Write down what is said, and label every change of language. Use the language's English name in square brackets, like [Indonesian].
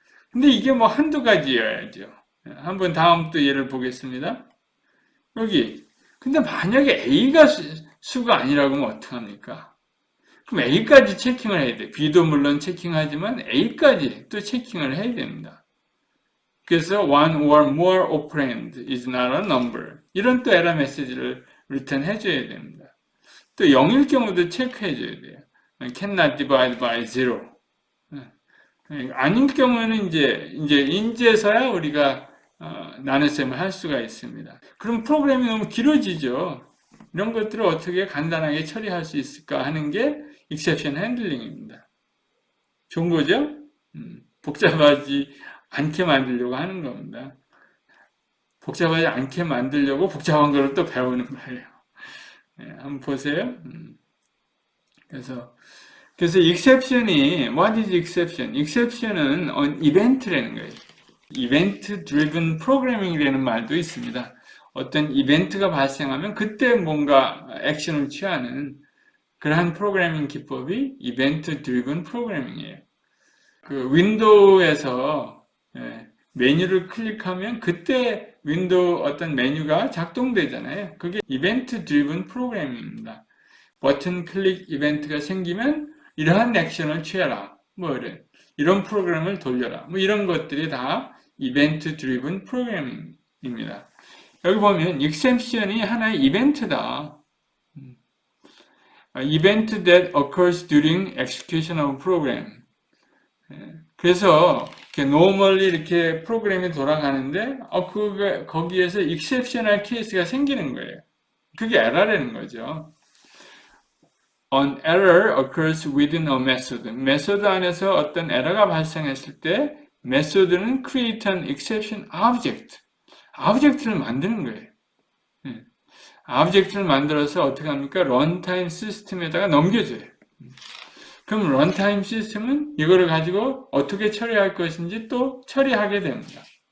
[Korean] 근데 이게 뭐 한두 가지여야죠. 한번 다음 또 예를 보겠습니다. 여기 근데 만약에 A가 수가 아니라고 하면 어떡합니까? 그럼 A까지 체킹을 해야 돼. B도 물론 체킹하지만 A까지 또 체킹을 해야 됩니다. 그래서 [English] one or more operand is not a number [Korean] 이런 또 에러 메시지를 return 해줘야 됩니다. 또 0일 경우도 체크해줘야 돼요. [English] cannot divide by 0 [Korean] 아닌 경우에는 이제서야 우리가 나눗셈을 할 수가 있습니다. 그럼 프로그램이 너무 길어지죠. 이런 것들을 어떻게 간단하게 처리할 수 있을까 하는 게 exception handling입니다. 좋은 거죠? 복잡하지 않게 만들려고 하는 겁니다. 복잡하지 않게 만들려고 복잡한 걸 또 배우는 거예요. 네, 한번 보세요. 그래서 [English] exception이 what is exception? [Korean] exception은 이벤트라는 거예요. 이벤트 driven programming이라는 말도 있습니다. 어떤 이벤트가 발생하면 그때 뭔가 액션을 취하는 그러한 프로그래밍 기법이 이벤트 드리븐 프로그래밍이에요. 그 윈도우에서 메뉴를 클릭하면 그때 윈도우 어떤 메뉴가 작동되잖아요. 그게 이벤트 드리븐 프로그래밍입니다. 버튼 클릭 이벤트가 생기면 이러한 액션을 취해라. 뭐 이런 프로그램을 돌려라. 뭐 이런 것들이 다 이벤트 드리븐 프로그래밍입니다. 여기 보면 exception이 하나의 이벤트다. [English] Event that occurs during execution of program. [Korean] 그래서 normally 이렇게 프로그램이 돌아가는데 거기에서 exceptional case가 생기는 거예요. 그게 error라는 거죠. [English] An error occurs within a method. [Korean] 메소드 안에서 어떤 에러가 발생했을 때 메소드는 [English] create an exception object. [Korean] object를 만드는 거예요. object를 만들어서 어떻게 합니까? 런타임 시스템에다가 넘겨줘요. 그럼 런타임 시스템은 이거를 가지고 어떻게 처리할 것인지 또 처리하게 됩니다.